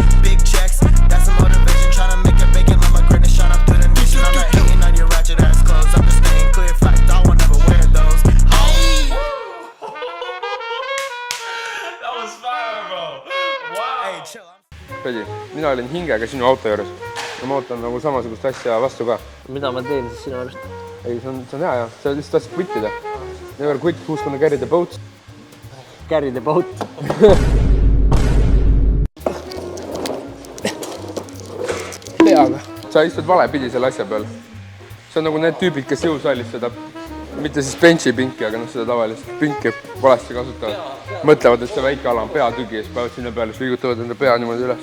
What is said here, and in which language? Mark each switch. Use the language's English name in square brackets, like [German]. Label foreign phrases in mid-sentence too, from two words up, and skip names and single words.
[Estonian] Fredi, mina olin hingega sinu auto juures ja ma ootan nagu samasugust asja vastu ka. Mida ma teen siis sinu arust? Ei, see on hea ja sa lihtsalt tahtsid quittida. [English] Never quit, who's gonna carry the boat? Carry the boat. [Estonian] Peaga. Sa istud vale pidi selle asja peal. See on nagu need tüübid, kes jõusaalis seda, mitte siis benchi pinki, aga seda tavalist pinki valesti kasutavad. Mõtlevad, et see väike ala on peatügi ja siis päevad sinna peale, siis liigutavad enda pea niimoodi üles.